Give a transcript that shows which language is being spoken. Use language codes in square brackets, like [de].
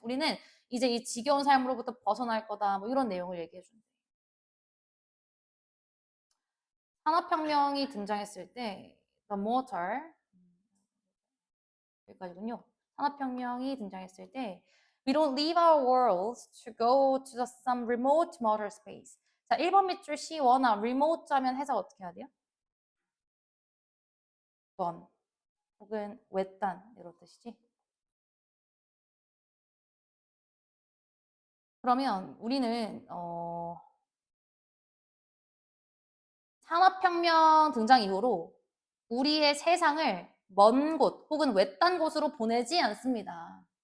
[ko] 우리는 이제 이 지겨운 삶으로부터 벗어날 거다. 뭐 이런 내용을 얘기해 준대. 산업혁명이 등장했을 때 [en] the motor [ko] 여기까지군요. 산업혁명이 등장했을 때 [en] We don't leave our worlds to go to some remote motor space. [ko] 자, 1번 밑줄 C1아 remote 자면 해석 어떻게 해야 돼요? 먼 혹은 외딴 이런 뜻이지. 그러면 우리는 산업혁명 등장 이후로 우리의 세상을 먼 곳 혹은 외딴 곳으로 보내지 않습니다.